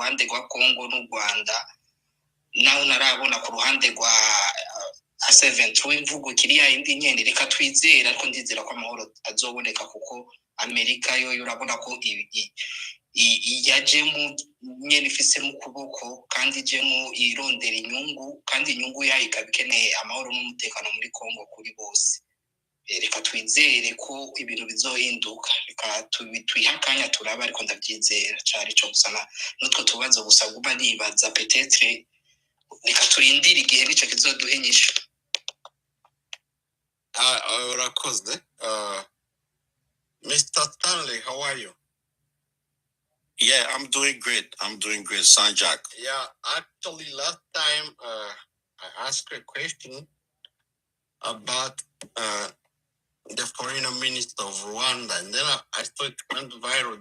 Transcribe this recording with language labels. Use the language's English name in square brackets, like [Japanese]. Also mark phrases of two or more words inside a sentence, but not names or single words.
[Rundi] ruhande rwa Kongo n'u Rwanda naho narabona ku ruhande rwa A7 imvugo kiriya indi nyene reka twizera ariko ndizera ko amahoro azoboneka kuko Amerika yo urabona ko yaje mu nyene ifise mu kuboko kandi je mu irondera inyungu kandi inyungu yayo ikabikeneye amahoro n'umutekano muri Kongo kuri bose. Reka twizere ko ibintu bizohinduka reka twihakanya turaba ariko ndabyizera cyari cyo gusana nutwo tubazo gusa guba nibaza peut-être reka turindire igihe nico kizoduhenyisha. Urakoze. [English] Mr. Stanley, how are you? Yeah, I'm doing great, Sanjak. Yeah, actually last time I asked a question about the foreign minister of Rwanda, and then I thought it went viral.